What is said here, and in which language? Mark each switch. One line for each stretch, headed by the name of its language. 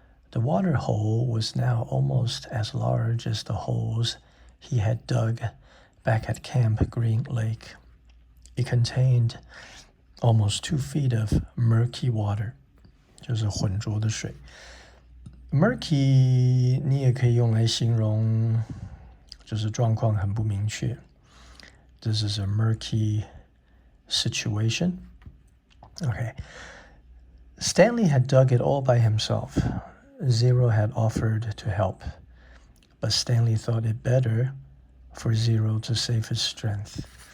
English: The water hole was now almost as large as the holes he had dug back at Camp Green Lake. It contained almost 2 feet of murky water,
Chinese: 就是浑浊的水。 Murky 你也可以用来形容就是状况很不明确。
English: This is a murky situation. Okay. Stanley had dug it all by himself. Zero had offered to help, but Stanley thought it better for Zero to save his strength.